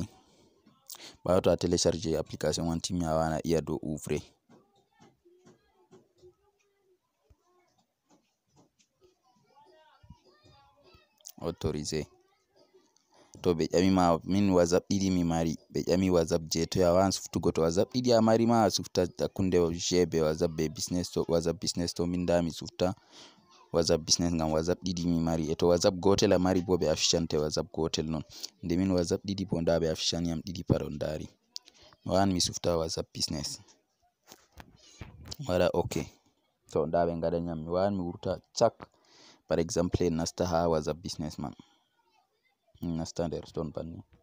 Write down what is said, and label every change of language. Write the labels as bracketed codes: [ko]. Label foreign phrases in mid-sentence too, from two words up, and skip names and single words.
[ff] Ɓawo to a [fr] telecharge application [ff] man timmi a wawan a iya do ouvre. Autoriser. To ɓe ƴami ma min whatsapp ɗiɗi mi mari, ɓe ƴami whatsapp je toi a wawan suftugo. To whatsapp ɗiɗi a mari ma a sufta hakkunde je be whatsapp be business. To whatsapp business to min da mi sufta whatsapp business ngam whatsapp ɗiɗi mi mari. E to whatsapp gotel a mari bo ɓe afishante whatsapp gotel non. Nde min whatsapp ɗiɗi bo nda ɓe afishani am ɗiɗi pat on dari. Mi wawan mi sufta whatsapp business waɗa ok. To nda ɓe ngaɗani am mi wawan mi wurta chak [fr] par exemple [ff] en nasta ha whatsapp business man, en nasta nder ton banni.